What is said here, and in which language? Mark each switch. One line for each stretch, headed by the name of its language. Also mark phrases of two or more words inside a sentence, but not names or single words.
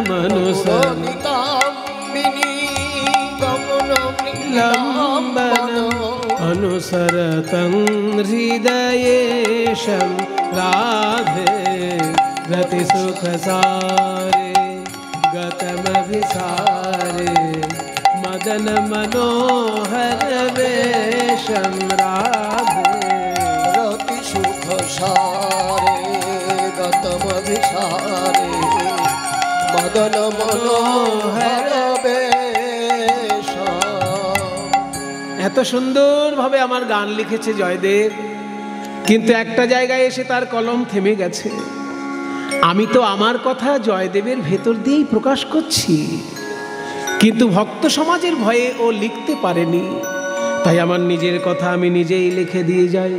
Sanskrit: अनुसरतं हृदयेशं राधे रति सुख सारे गतमभिसारे मदन मनोहर वेशं राधे। रति सुख सारे गतमभिसारे मदन मनोहर वेशम।
Bangla: এত সুন্দরভাবে আমার গান লিখেছে জয়দেব, কিন্তু একটা জায়গায় এসে তার কলম থেমে গেছে। আমি তো আমার কথা জয়দেবের ভেতর দিয়েই প্রকাশ করছি, কিন্তু ভক্ত সমাজের ভয়ে ও লিখতে পারেনি, তাই আমার নিজের কথা আমি নিজেই লিখে দিয়ে যাই।